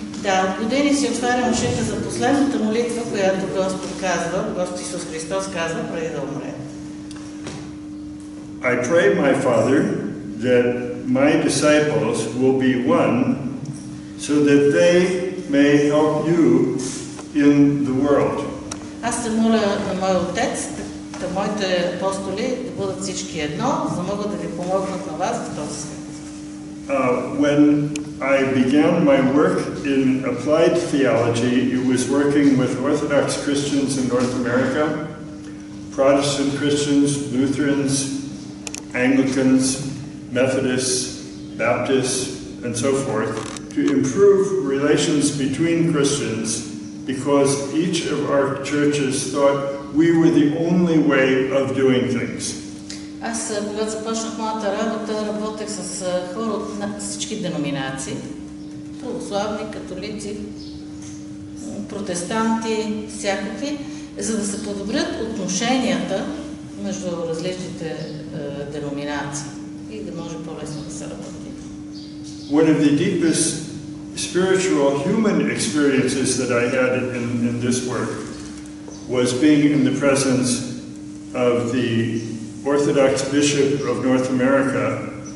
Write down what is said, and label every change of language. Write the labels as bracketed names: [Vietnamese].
[Bulgarian] Да, от години си отварям ушите за последната молитва, която Господ Исус Христос казва преди да умре. [English] I pray my Father that my disciples will be one, so that they may help you in the world. [Bulgarian] Аз се моля на моя Отец, моите апостоли да бъдат всички едно, за да могат да ви помогнат на вас в този свят. [English] When I began my work in applied theology, it was working with Orthodox Christians in North America, Protestant Christians, Lutherans, Anglicans, Methodists, Baptists, and so forth, to improve relations between Christians, because each of our churches thought we were the only way of doing things. [Bulgarian] Аз, когато започнах моята работа, работех с хора от всички деноминации, православни, католици, протестанти, всякакви, за да се подобрят отношенията между различните деноминации и да може по-лесно да се работи. [English] One of the deepest spiritual human experiences that I had in this work was being in the presence of the Orthodox Bishop of North America,